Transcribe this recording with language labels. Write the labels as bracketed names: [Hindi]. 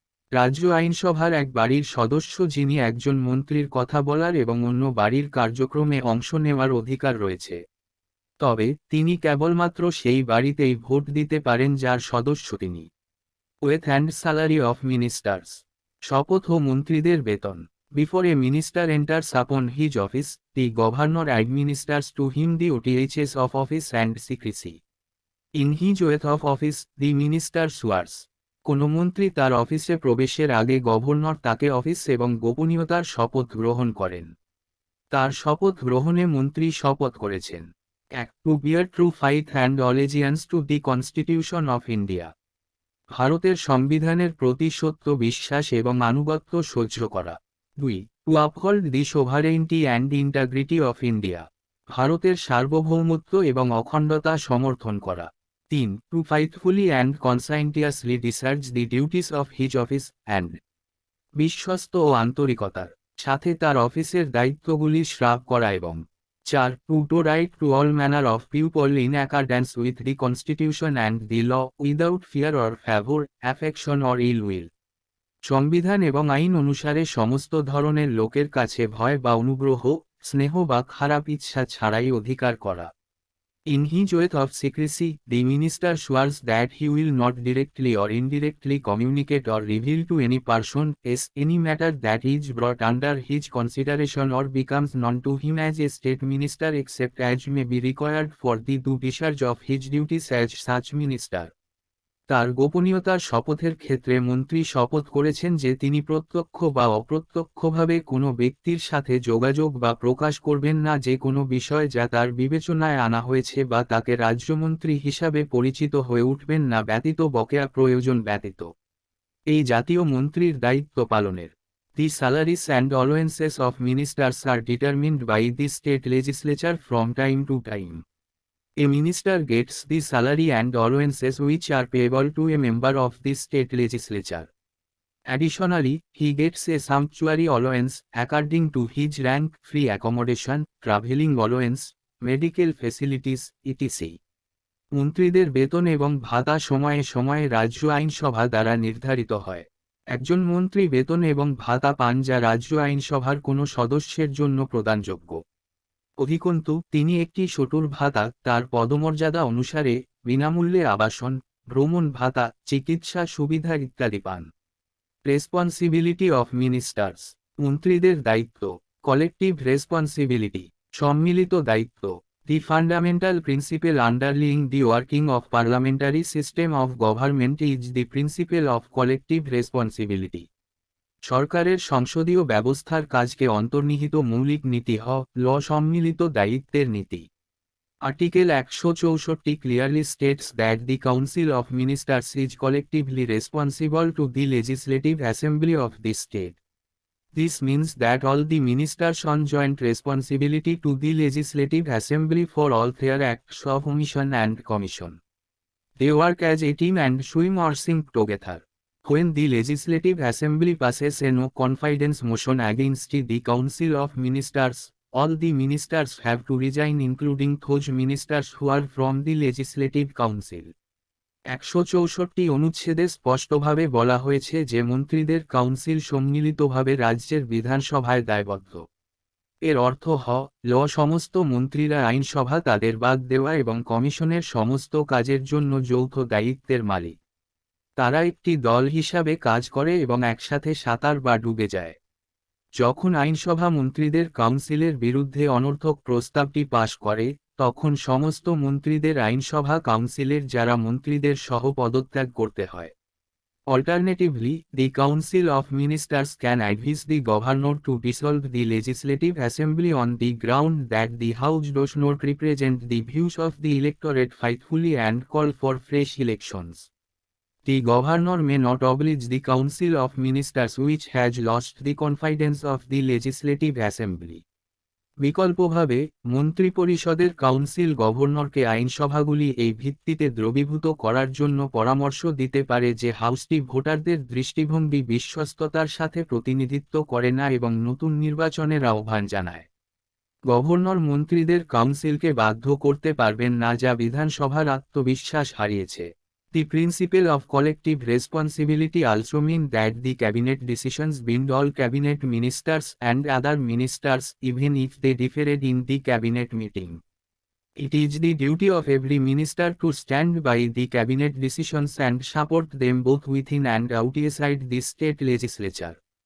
[Bangla] রাজ্য আইনসভার এক বাড়ির সদস্য যিনি একজন মন্ত্রীর কথা বলার এবং অন্য বাড়ির কার্যক্রমে অংশ নেওয়ার অধিকার রয়েছে। তবে তিনি কেবলমাত্র সেই বাড়িতেই ভোট দিতে পারেন যার সদস্য তিনি। [English] Oath and salary of ministers. [Bangla] শপথ ও মন্ত্রীদের বেতন। [English] Before a minister enters upon his office, the governor administers to him the oaths of office and secrecy. In his oath of office, the minister swears. [Bangla] কোনো মন্ত্রী তার অফিসে প্রবেশের আগে governor তাকে অফিস এবং গোপনীয়তার শপথ গ্রহণ করেন। তার শপথ গ্রহণে মন্ত্রী শপথ করেছেন। 1. [English] To bear true faith and allegiance to the Constitution of India. [Bangla] ভারতের সংবিধানের প্রতি সত্য বিশ্বাস এবং আনুগত্য সহ্য করা। 2. [English] To uphold the sovereignty and integrity of India. [Bangla] ভারতের সার্বভৌমত্ব এবং অখণ্ডতা সমর্থন করা। 3. [English] To faithfully and conscientiously discharge the duties of his office, and [Bangla] বিশ্বস্ত ও আন্তরিকতার সাথে তার অফিসের দায়িত্বগুলি শ্রাপ করা এবং [English] 4. To write to all manner of people in accordance with the Constitution and the law, without fear or favor, affection or ill will. [Bangla] সংবিধান এবং আইন অনুসারে সমস্ত ধরনের লোকের কাছে ভয় বা অনুগ্রহ, স্নেহ বা খারাপ ইচ্ছা ছাড়াই অধিকার করা। [English] In his oath of secrecy, the minister swears that he will not directly or indirectly communicate or reveal to any person any matter that is brought under his consideration or becomes known to him as a state minister except as may be required for the due discharge of his duties as such minister. [Bangla] তার গোপনীয়তার শপথের ক্ষেত্রে মন্ত্রী শপথ করেছেন যে তিনি প্রত্যক্ষ বা অপ্রত্যক্ষভাবে কোনো ব্যক্তির সাথে যোগাযোগ বা প্রকাশ করবেন না যে কোনো বিষয় যা তার বিবেচনায় আনা হয়েছে বা তাকে রাজ্যমন্ত্রী হিসাবে পরিচিত হয়ে উঠবেন না ব্যতীত বকেয়া প্রয়োজন ব্যতীত। এই জাতীয় মন্ত্রীর দায়িত্ব পালনের [English] The salaries and allowances of ministers are determined by the state legislature from time to time. A minister gets the salary and allowances which are payable to a member of the state legislature. Additionally, he gets a sumptuary allowance, according to his rank, free accommodation, travelling allowance, medical facilities, etc. [Bangla] মন্ত্রীদের বেতন এবং ভাতা সময়ে সময়ে রাজ্য আইনসভা দ্বারা নির্ধারিত হয়। একজন মন্ত্রী বেতন এবং ভাতা পান যা রাজ্য আইনসভার কোনো সদস্যের জন্য প্রদানযোগ্য। অধিকন্তু, তিনি একটি সটুর ভাতা, তার পদমর্যাদা অনুসারে, বিনামূল্যে আবাসন, ভ্রমণ ভাতা, চিকিৎসা সুবিধা ইত্যাদি পান। [English] Responsibility of ministers. [Bangla] মন্ত্রীদের দায়িত্ব। [English] Collective responsibility. [Bangla] সম্মিলিত দায়িত্ব। [English] The fundamental principle underlying the working of parliamentary system of government is the principle of collective responsibility. [Bangla] সরকারের সংসদীয় ব্যবস্থার কাজকে অন্তর্নিহিত মৌলিক নীতি ল সম্মিলিত দায়িত্বের নীতি। [English] Article 164 clearly states that the Council of Ministers is collectively responsible to the Legislative Assembly of the state. This means that all the ministers on joint responsibility to the Legislative Assembly for all their acts of omission and commission. They work as a team and swim or sink together. When the Legislative Assembly passes a no confidence motion against the Council of Ministers, all the ministers have to resign, including those ministers who are from the Legislative Council. [Bangla] 164 অনুচ্ছেদে স্পষ্টভাবে বলা হয়েছে যে মন্ত্রীদের council সম্মিলিতভাবে রাজ্যের বিধানসভায় দায়বদ্ধ। এর অর্থ সমস্ত মন্ত্রীরা আইনসভা তাদের বাদ দেওয়া এবং কমিশনের সমস্ত কাজের জন্য যৌথ দায়িত্বের মালিক। তারা একটি দল হিসাবে কাজ করে এবং একসাথে সাঁতার বা ডুবে যায়। যখন আইনসভা মন্ত্রীদের কাউন্সিলের বিরুদ্ধে অনর্থক প্রস্তাবটি পাশ করে, তখন সমস্ত মন্ত্রীদের আইনসভা কাউন্সিলের যারা মন্ত্রীদের সহ পদত্যাগ করতে হয়। [English] Alternatively, the Council of Ministers can advise the governor to dissolve the Legislative Assembly on the ground that the House does not represent the views of the electorate faithfully and call for fresh elections. The governor may not oblige the Council of Ministers which has lost the confidence of the Legislative Assembly. [Bangla] বিকল্পভাবে, মন্ত্রিপরিষদের council গভর্নরকে আইনসভাগুলি এই ভিত্তিতে দ্রবীভূত করার জন্য পরামর্শ দিতে পারে যে হাউসটি ভোটারদের দৃষ্টিভঙ্গি বিশ্বস্ততার সাথে প্রতিনিধিত্ব করে না এবং নতুন নির্বাচনের আহ্বান জানায়। গভর্নর মন্ত্রীদের কাউন্সিলকে বাধ্য করতে পারবেন না যা বিধানসভার আত্মবিশ্বাস হারিয়েছে। [English] The principle of collective responsibility also means that the cabinet decisions bind all cabinet ministers and other ministers even if they differed in the cabinet meeting. It is the duty of every minister to stand by the cabinet decisions and support them both within and outside the state legislature.